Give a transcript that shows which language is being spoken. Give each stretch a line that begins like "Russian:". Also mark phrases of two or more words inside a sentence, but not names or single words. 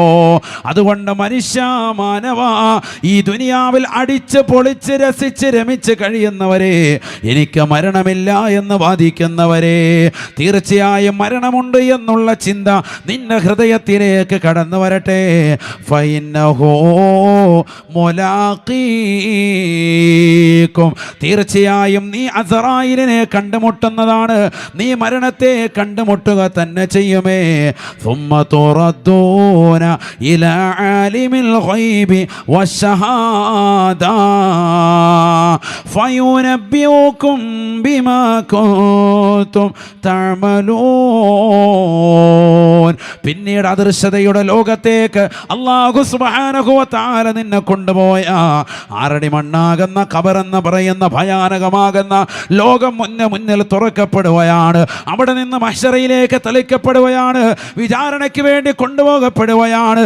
Malayalam: അതുകൊണ്ട് മനുഷ്യ മാനവ, ഈ ദുനിയാവിൽ അടിച്ച് പൊളിച്ച് രസിച്ച് രമിച്ച് കഴിയുന്നവരെ, എനിക്ക് മരണമില്ല എന്ന് വാദിക്കുന്നവരെ, തീർച്ചയായും മരണമുണ്ട് എന്നുള്ള ചിന്ത നിന്റെ ഹൃദയത്തിലേക്ക് കടന്നു വരട്ടെ.
Arabic: فإنه ملاقيكم,
Malayalam: തീർച്ചയായും നീ അസ്റായീലിനെ കണ്ടുമുട്ടുന്നതാണ്, നീ മരണത്തെ കണ്ടുമുട്ടുക തന്നെ ചെയ്യുമേ.
Arabic: ثم تردون إلى عالم الغيب والشهادة فينبئكم بما كنتم تعملون.
Malayalam: പിന്നീട് അദൃശ്യതയുടെ ലോകത്തേക്ക്
Arabic: الله سبحانه وتعالى
Malayalam: നിന്നെ കൊണ്ടുപോയ ആറടി മണ്ണാകുന്ന ഖബറെന്ന് പറയുന്ന ഭയാനകമാകുന്ന ലോകം മുന്നിൽ തുറക്കപ്പെടുകയാണ്. അവിടെ നിന്ന് മഹ്ശറയിലേക്ക് തളിക്കപ്പെടുകയാണ്, വിചാരണയ്ക്ക് വേണ്ടി കൊണ്ടുപോകപ്പെടുകയാണ്.